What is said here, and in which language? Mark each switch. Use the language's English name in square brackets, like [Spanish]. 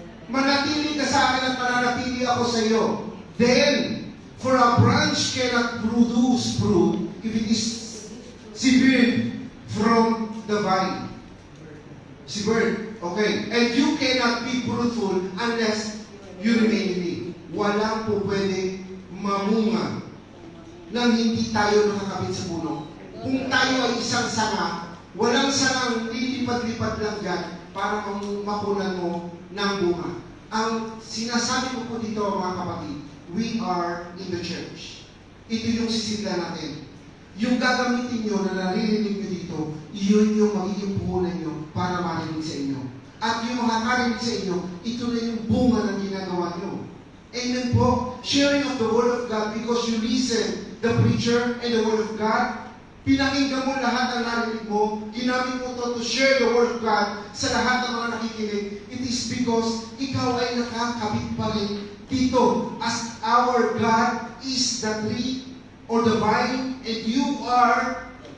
[Filipino] Manatili ka sa akin at mananatili ako sa iyo. [English] Then, for a branch cannot produce fruit if it is severed from the vine. Severed. Okay. And you cannot be fruitful unless you remain in me. [Filipino] Walang po pwede mamunga nang hindi tayo nakakabit sa puno. Kung tayo ay isang sanga, walang sangang lilipad-lipad lang dyan para makunan mo ng bunga. Ang sinasabi ko po dito mga kapatid, [English] we are in the church. [Filipino] Ito yung sisinda natin. Yung gagamitin nyo na naririnig nyo dito, iyon yung magiging puhunan nyo para marinig sa inyo. At yung makakarinig sa inyo, ito na yung bunga ng ginagawa nyo. Amen po. [English] Sharing of the Word of God because you listen the preacher and the Word of God. [Filipino] Pinakinggan mo lahat ng narinig mo. Ginamit mo [English] to share the Word of God [Filipino] sa lahat ng mga nakikinig. [English] It is because [Filipino] ikaw ay nakakabit pa rin dito. [English] As our God is the tree or the vine and you are.